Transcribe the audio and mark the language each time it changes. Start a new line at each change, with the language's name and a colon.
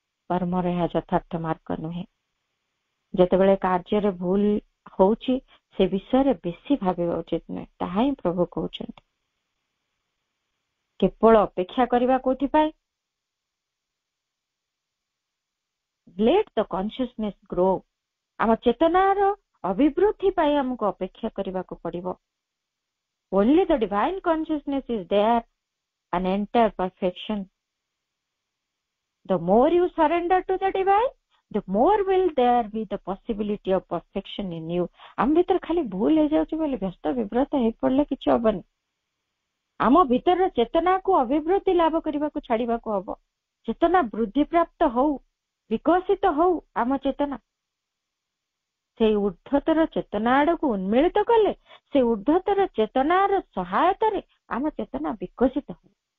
Odia: କର୍ମର ଏହା ଯଥାର୍ଥ ମାର୍ଗ ନୁହେଁ। ଯେତେବେଳେ କାର୍ଯ୍ୟରେ ଭୁଲ ହଉଛି ସେ ବିଷୟରେ ବେଶୀ ଭାବିବା ଉଚିତ ନୁହେଁ, ତାହା ହିଁ ପ୍ରଭୁ କହୁଛନ୍ତି। କେବଳ ଅପେକ୍ଷା କରିବା କୋଉଥିପାଇଁ?
English: let the consciousness grow।
Odia: ଆମ ଚେତନାର ଅଭିବୃଦ୍ଧି ପାଇଁ ଆମକୁ ଅପେକ୍ଷା କରିବାକୁ ପଡିବ।
English: only the divine consciousness is there and enter perfection। the more you surrender to the divine, the more will there be the possibility of perfection in you.
Odia: ଆମ ଭିତରେ ଖାଲି ଭୁଲ ହେଇଯାଉଛି ବୋଲି ବ୍ୟସ୍ତ ବିବ୍ରତ ହେଇ ପଡିଲେ କିଛି ହବନି। ଆମ ଭିତରର ଚେତନାକୁ ଅଭିବୃଦ୍ଧି ଲାଭ କରିବାକୁ ଛାଡିବାକୁ ହବ। ଚେତନା ବୃଦ୍ଧି ପ୍ରାପ୍ତ ହଉ, ବିକଶିତ ହଉ ଆମ ଚେତନା। ସେଇ ଊର୍ଦ୍ଧ୍ୱତର ଚେତନା ଆଡକୁ ଉନ୍ମିଳିତ କଲେ, ସେ ଊର୍ଦ୍ଧ୍ୱତର ଚେତନାର ସହାୟତାରେ ଆମ ଚେତନା ବିକଶିତ ହଉ।